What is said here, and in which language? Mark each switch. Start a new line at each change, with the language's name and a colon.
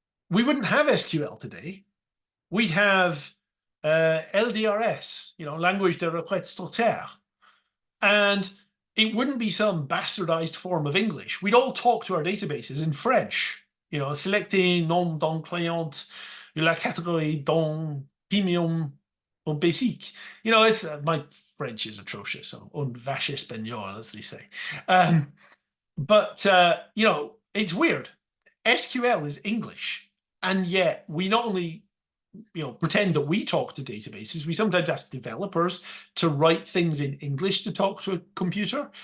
English: We wouldn't have SQL today. We'd have LDRS,
French: language de requête structurée.
English: And it wouldn't be some bastardized form of English. We'd all talk to our databases in French.
French: Selectez nom d'un client, la catégorie d'un premium ou basique.
English: It's my French is atrocious.
French: Un vache espagnol,
English: as they say. But it's weird. SQL is English, and yet we not only pretend that we talk to databases, we sometimes ask developers to write things in English to talk to a computer.